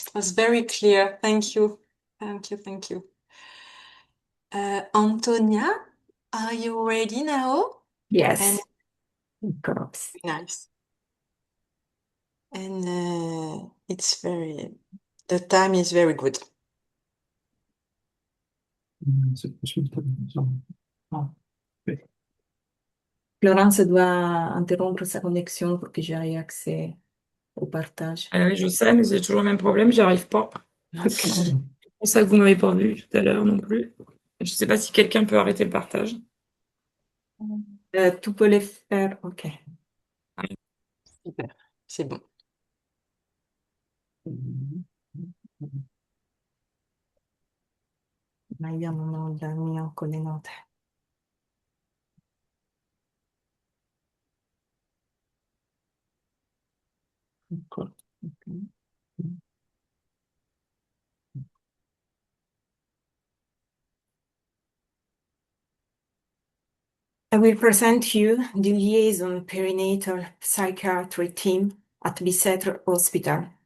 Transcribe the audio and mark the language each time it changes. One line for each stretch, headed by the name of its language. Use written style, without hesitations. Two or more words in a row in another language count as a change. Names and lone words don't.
English: It was very clear. Thank you. Thank you. Thank you. Antonia, are you ready now? Yes, of course. Nice. And the time is very good.
French: Florence doit interrompre sa connexion pour que j'aie accès au partage. Oui, je sais, mais j'ai toujours le même problème, j'y arrive pas. Ok. C'est pour ça que vous m'avez pas vu tout à l'heure non plus. Je sais pas si quelqu'un peut arrêter le partage. Tu peux le faire, ok. Super, c'est bon.
Italian: Ma vediamo dal mio con le note. Ecco.
English: Ok. I will present you the liaison perinatal psychiatry team at Bicêtre Hospital.